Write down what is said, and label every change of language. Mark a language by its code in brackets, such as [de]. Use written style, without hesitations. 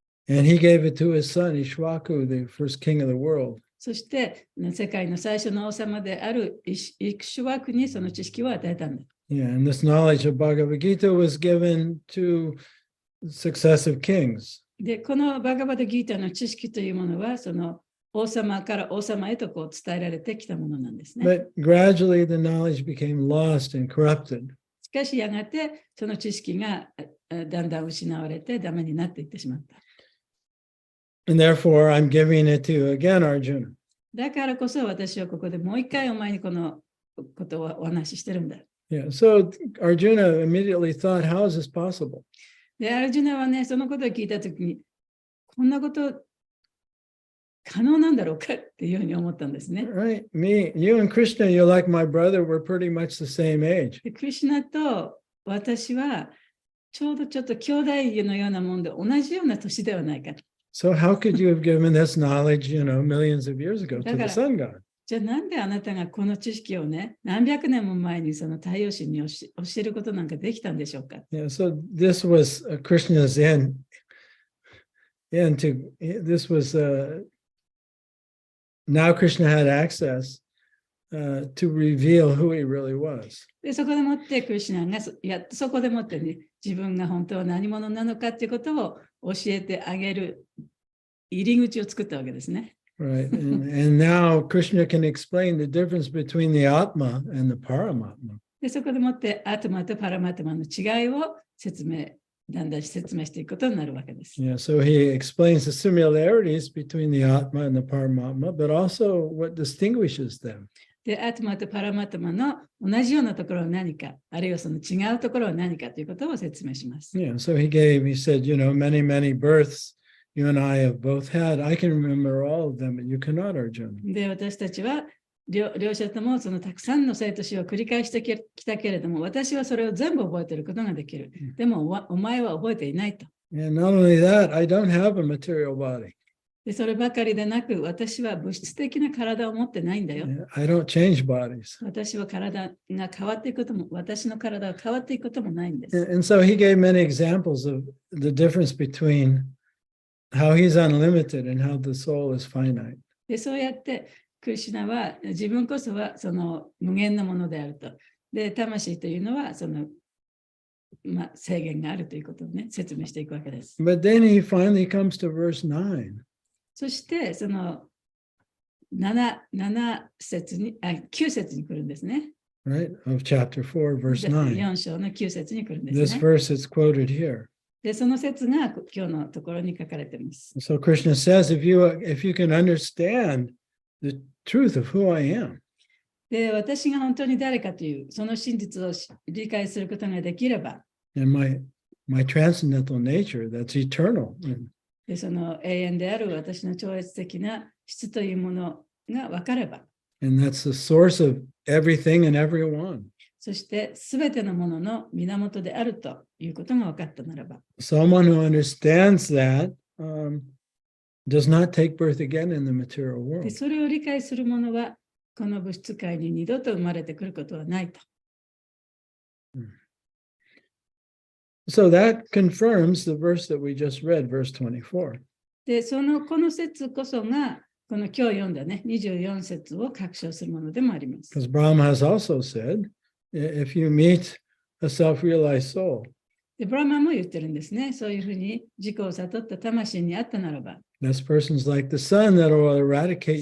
[en] And he gave it to his son, Ishwaku, the first king of the world. [ja] そして、世界の最初の王様であるイクシュワクにその知識を与えたんだ。 [en] Yeah, and this knowledge of Bhagavad Gita was given to successive kings. [ja] で、このバガバドギータの知識というものは、その王様から王様へとこう伝えられてきたものなんですね。 [en] But gradually the knowledge became lost and corrupted. [ja] しかしやがてその知識がだんだん失われてダメになっていってしまった。 [en] And therefore I'm giving it to you again, Arjuna. [ja] だからこそ私はここでもう一回お前にこのことをお話ししてるんだ。 [en] Yeah, so Arjuna immediately thought, how is this possible? [ja] で、アルジュナはね、そのことを聞いたときに、こんなこと可能なんだろうかっていうふうに思ったんですね。 [en] Right? You and Krishna, you're like my brother, we're pretty much the same age. [ja] でクリシュナと私はちょっと兄弟のようなもんで同じような年ではないか。 [en] So how could you have given this knowledge, millions of years ago to the sun god? [ja] じゃあなんであなたがこの知識をね、何百年も前にその太陽神に教えることなんかできたんでしょうか。 [en] Yeah, so this was Krishna's this was now Krishna had access to reveal who he really was. [ja] でそこでもってクリシュナがやっとそこでもってね、自分が本当は何者なのかっていうことを教えてあげる入り口を作ったわけですね。 [en] Right. And now Krishna can explain the difference between the Atma and the Paramatma. [ja] でそこでもってアトマとパラマトマの違いを説明だんだん説明していくことになるわけです。 [en] Yeah, so he explains the similarities between the Atma and the Paramatma, but also what distinguishes them. [ja] で、アトマとパラマトマの同じようなところは何か、あるいはその違うところは何かということを説明します。 [en] Yeah, so he said, many, many births you and I have both had. I can remember all of them, but you cannot, Arjuna. [ja] で、私たちは両者ともそのたくさんの生と死を繰り返してきたけれども、私はそれを全部覚えていることができる。でも、お前は覚えていないと。 [en] And not only that, I don't have a material body. [ja] で、そればかりでなく、私は物質的な体を持ってないんだよ。 [en] I don't change bodies. [ja] 私は体が変わっていくことも、私の体が変わっていくこともないんです。 [en] And so he gave many examples of the difference between how he's unlimited and how the soul is finite. [ja] で、そうやって、クリシュナは自分こそはその無限なものであると。で、魂というのはその、制限があるということをね、説明していくわけです。 [en] But then he finally comes to verse 9. [ja] そして、その9節に来るんですね。 [en] Right, of chapter 4, verse 9. [ja] 4章の9節に来るんです [en] This verse is quoted here. [ja] で、その節が今日のところに書かれています。 [en] So Krishna says, if you can understand the truth of who I am, [ja] で、私が本当に誰かという、その真実を理解することができれば、 [en] and my transcendental nature that's eternal. [ja] で、その永遠である私の超越的な質というものが分かれば、 [en] And that's the source of everything and everyone. [ja] そしてすべてのものの源であるということが分かったならば、 [en] Someone who understands that does not take birth again in the material [ja] で [en] world. [ja] それを理解する者は、この物質界に二度と生まれてくることはないと。 [en] So that confirms the verse that we just read, verse 24. [ja] で、この説こそが、この今日読んだね、24節を確証するものでもあります。 [en] Because Brahma has also said, if you meet a self-realized soul, [ja] で、ブラマも言ってるんですね。そういうふうに自己を悟った魂にあったならば、 [en] this person's like the sun that will eradicate